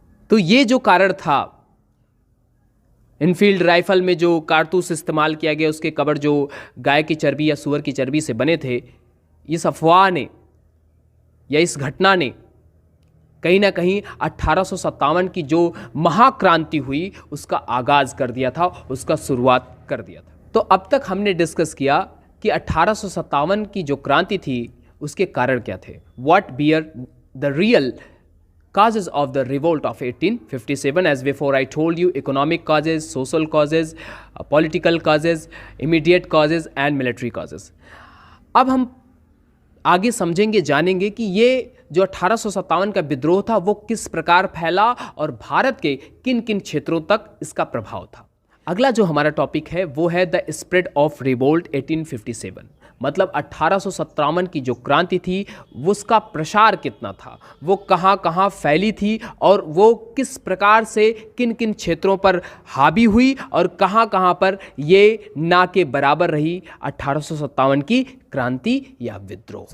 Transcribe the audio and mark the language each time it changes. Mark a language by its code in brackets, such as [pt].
[hi] तो ये जो कारण था, इनफील्ड राइफल में जो कारतूस इस्तेमाल किया गया उसके कवर जो गाय की चर्बी या सूअर की चर्बी से बने थे, इस अफवाह ने या इस घटना ने कहीं ना कहीं 1857 की जो महाक्रांति हुई उसका आगाज कर दिया था, उसका शुरुआत कर दिया था। तो अब तक हमने डिस्कस किया कि 1857 की जो क्रांति थी उसके कारण क्या थे, [en] What were the real causes of the revolt of 1857. As before I told you, economic causes, social causes, political causes, immediate causes and military causes. [hi] अब हम आगे समझेंगे, जानेंगे कि ये जो 1857 का विद्रोह था वो किस प्रकार फैला और भारत के किन किन क्षेत्रों तक इसका प्रभाव था। अगला जो हमारा टॉपिक है वो है [en] the spread of revolt 1857, [hi] मतलब 1857 की जो क्रांति थी उसका प्रसार कितना था, वो कहाँ कहाँ फैली थी और वो किस प्रकार से किन किन क्षेत्रों पर हावी हुई और कहाँ कहाँ पर ये ना के बराबर रही 1857 की क्रांति या विद्रोह।